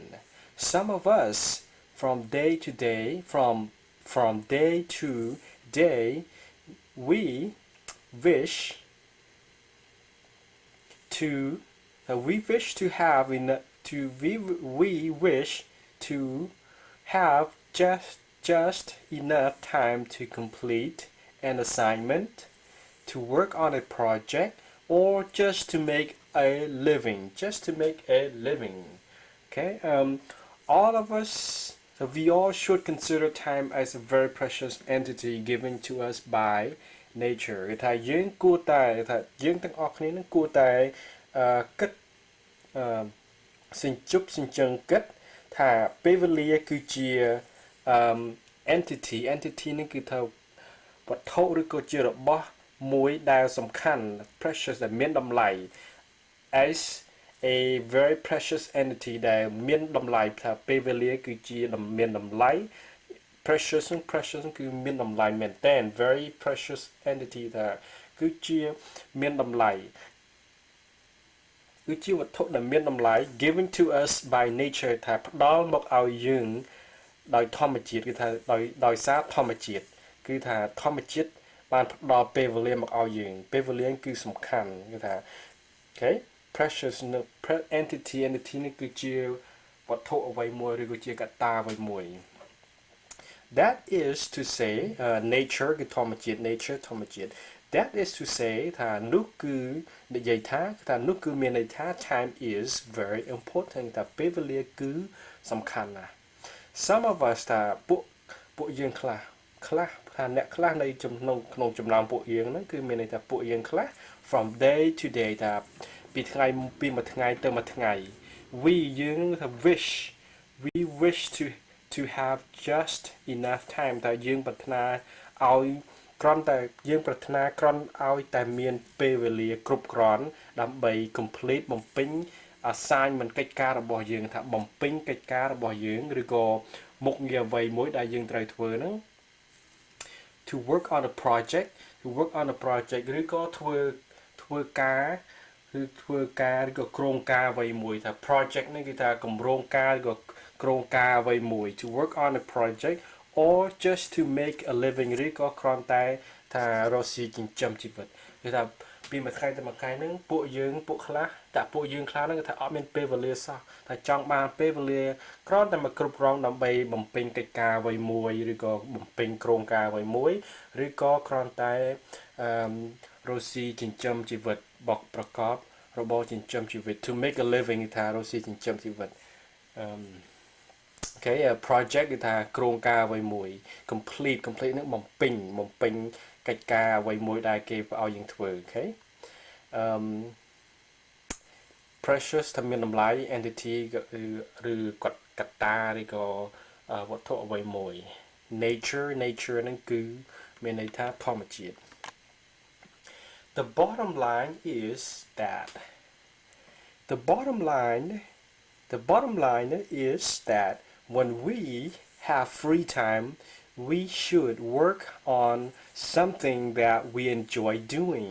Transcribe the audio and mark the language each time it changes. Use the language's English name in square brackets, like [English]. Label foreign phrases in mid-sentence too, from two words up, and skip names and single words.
[English] Some of us from day to day we wish to have just enough time to complete an assignment, to work on a project, or just to make a living. Okay, all of us, we all should consider time as a very precious entity given to us by nature [Khmer] គឺថាយើងគួរតែថាយើងទាំងអស់គ្នានឹងគួរតែគិតសិញ្ជប់សិញ្ជឹងគិតថាពេលវេលាគឺជា entity នឹងគឺថាវត្ថុឬក៏ជារបស់មួយដែលសំខាន់ precious ដែលមានតម្លៃ [English] as a very precious entity [Khmer] ដែលមានតម្លៃថាពេលវេលាគឺជាមានតម្លៃ precious គឺមានតម្លៃមែនតើ [English] very precious entity [Khmer] ថាគឺជាមានតម្លៃ គឺជាវត្ថុដែលមានតម្លៃ [English] given to us by nature [Khmer] ថាផ្ដល់មកឲ្យយើងដោយធម្មជាតិគឺថាដោយសារធម្មជាតិគឺ ថាធម្មជាតិបានផ្ដល់ពេលវេលាមកឲ្យយើងពេលវេលាគឺសំខាន់គឺថា okay [English] precious entity [Khmer] នេះគឺជាវត្ថុអ្វីមួយឬក៏ជាកត្តាអ្វីមួយ [English] That is to say nature [Khmer] គឺធម្មជាតិ nature ធម្មជាតិ [English] That is to say [Khmer] ថានោះគឺនិយាយថានោះគឺមានន័យថា [English] time is very important [Khmer] ថាពេលវេលាគឺសំខាន់ណាស់ [English] Some of us [Khmer] ថាពួកយើងខ្លះថាអ្នកខ្លះនៅក្នុងចំណោមពួកយើង ហ្នឹងគឺមានន័យថាពួកយើងខ្លះ [English] from day to day [Khmer] ថាពីមួយថ្ងៃទៅមួយថ្ងៃ យើងថា [English] we wish to have just enough time [Khmer] ថាយើងប្រាថ្នាឲ្យគ្រាន់តែយើងប្រាថ្នាគ្រាន់ឲ្យតែមានពេលវេលាគ្រប់គ្រាន់ដើម្បី complete បំពេញ assignment កិច្ច ការរបស់យើងថាបំពេញកិច្ចការរបស់យើងឬក៏មុខងារអ្វីមួយដែលយើងត្រូវធ្វើហ្នឹង [English] to work on a project [Khmer] ឬក៏ធ្វើការឬក៏គ្រោងការអ្វី មួយថា project នេះគឺថាគម្រោងការឬក៏គ្រោងការអ្វីមួយ [English] to work on a project or just to make a living [Khmer] ឬក៏ គ្រាន់តែថារកស៊ីចិញ្ចឹមជីវិតគឺថាពីមួយថ្ងៃទៅមួយថ្ងៃហ្នឹងពួកយើងខ្លះហ្នឹងគឺថាអត់មានពេលវេលាសោះថាចង់បានពេលវេលាគ្រាន់តែមកគ្រប់គ្រងដើម្បីបំពេញកិច្ចការអ្វីមួយឬក៏បំពេញគ្រោងការអ្វីមួយឬក៏គ្រាន់តែរកស៊ីចិញ្ចឹមជីវិតបកប្រកបរបរចិញ្ចឹមជីវិត [English] to make a living [Khmer] ថារកស៊ីចិញ្ចឹមជីវិត [English] Okay project [Khmer] គឺថាគ្រោងការអ្វីមួយ complete នឹងបំពេញកិច្ចការអ្វីមួយដែលគេឲ្យយើងធ្វើ Okay [English] precious [Khmer] ថាមានតម្លៃ [English] entity [Khmer] ឬគាត់កត្តាឬក៏វត្ថុអ្វីមួយ [English] nature [Khmer] ហ្នឹងគឺមានន័យថាធម្មជាតិ [English] The bottom line is that is that when we have free time, we should work on something that we enjoy doing.